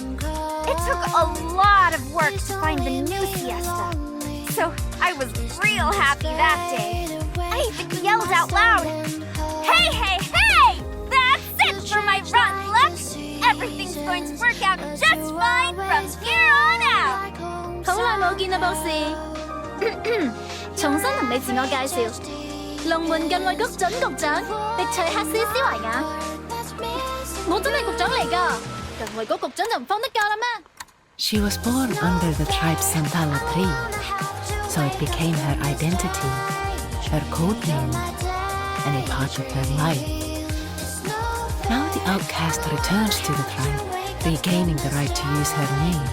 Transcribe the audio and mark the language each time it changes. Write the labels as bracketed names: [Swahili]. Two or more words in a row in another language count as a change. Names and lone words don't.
[English] It took a lot of work to find the new Siesta. So I was real happy that day. I even yelled out loud, "Hey, hey, hey! That's it for my rotten luck! Everything's going to work out just fine from here on out!" [Cantonese] 好耐冇見啦，博士。重新同你自我介紹，龍門近衛局準局長迪翠克斯斯維亞。我真係局長嚟㗎，近衛局局長就唔放得假啦咩？ [English] She was born under the tribe Santalla tree, so it became her identity, her code name, and a part of her life. Now the outcast returns to the tribe, regaining the right to use her name.